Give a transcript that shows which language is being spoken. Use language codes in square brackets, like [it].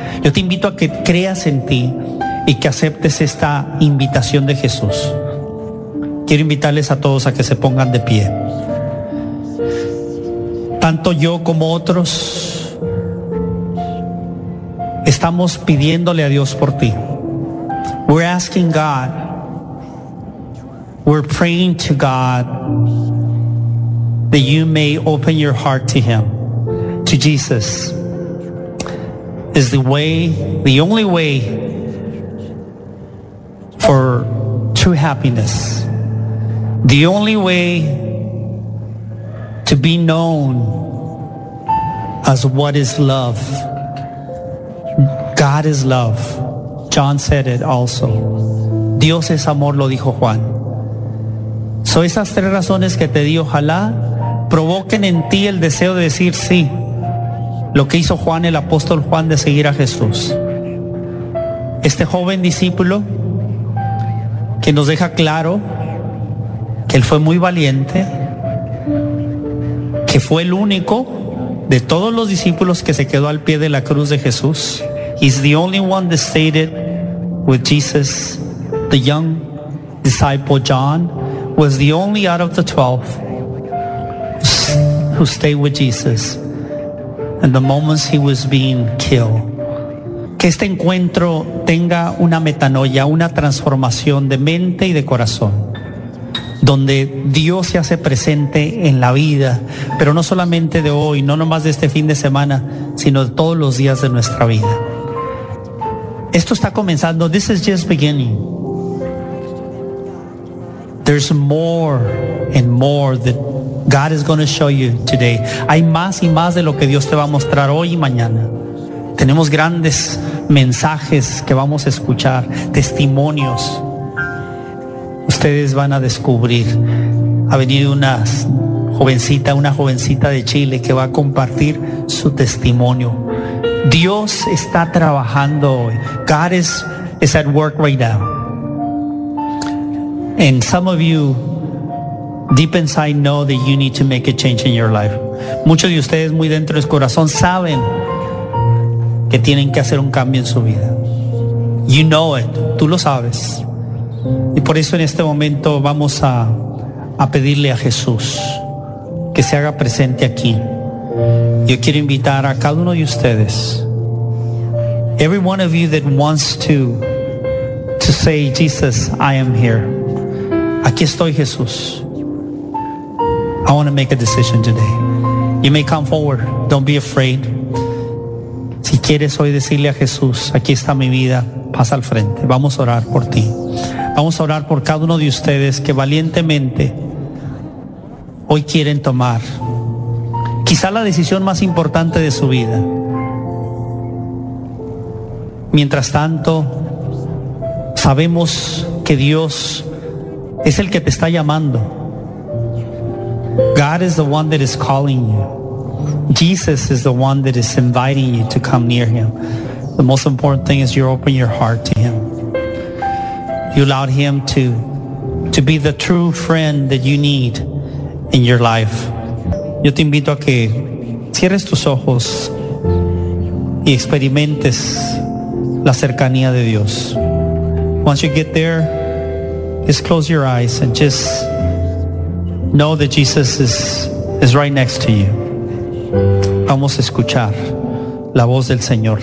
[es] Yo te invito a que creas en ti y que aceptes esta invitación de Jesús. Quiero invitarles a todos a que se pongan de pie. Tanto yo como otros estamos pidiéndole a Dios por ti. [en] We're asking God. We're praying to God that you may open your heart to Him. To Jesus is the way, the only way for true happiness. The only way to be known as what is love. God is love. John said it also. [es] Dios es amor, lo dijo Juan. So esas tres razones que te di, ojalá provoquen en ti el deseo de decir sí. Lo que hizo Juan, el apóstol Juan, de seguir a Jesús. Este joven discípulo que nos deja claro que él fue muy valiente, que fue el único de todos los discípulos que se quedó al pie de la cruz de Jesús. [en] He's the only one that stayed with Jesus. The young disciple John was the only out of the 12 who stayed with Jesus in the moments he was being killed. [es] Que este encuentro tenga una metanoia, una transformación de mente y de corazón, donde Dios se hace presente en la vida, pero no solamente de hoy, no nomás de este fin de semana, sino de todos los días de nuestra vida. Esto está comenzando. [en] This is just beginning. There's more and more that God is going to show you today. [es] Hay más y más de lo que Dios te va a mostrar hoy y mañana. Tenemos grandes mensajes que vamos a escuchar, testimonios. Ustedes van a descubrir. Ha venido una jovencita de Chile que va a compartir su testimonio. Dios está trabajando hoy. [en] God is at work right now. And some of you deep inside know that you need to make a change in your life. [es] Muchos de ustedes muy dentro de su corazón saben que tienen que hacer un cambio en su vida. [en] You know it. [es] Tú lo sabes. Y por eso en este momento vamos a pedirle a Jesús que se haga presente aquí. Yo quiero invitar a cada uno de ustedes. [en] Every one of you that wants to say, Jesus, I am here. [es] Aquí estoy, Jesús. [en] I want to make a decision today. You may come forward. Don't be afraid. [es] Si quieres hoy decirle a Jesús, aquí está mi vida, pasa al frente. Vamos a orar por ti. Vamos a orar por cada uno de ustedes que valientemente hoy quieren tomar quizá la decisión más importante de su vida. Mientras tanto, sabemos que Dios es el que te está llamando. [en] God is the one that is calling you. Jesus is the one that is inviting you to come near Him. The most important thing is you open your heart to Him. You allow Him to be the true friend that you need in your life. [es] Yo te invito a que cierres tus ojos y experimentes la cercanía de Dios. [en] Once you get there, just close your eyes and just know that Jesus is right next to you. [es] Vamos a escuchar la voz del Señor.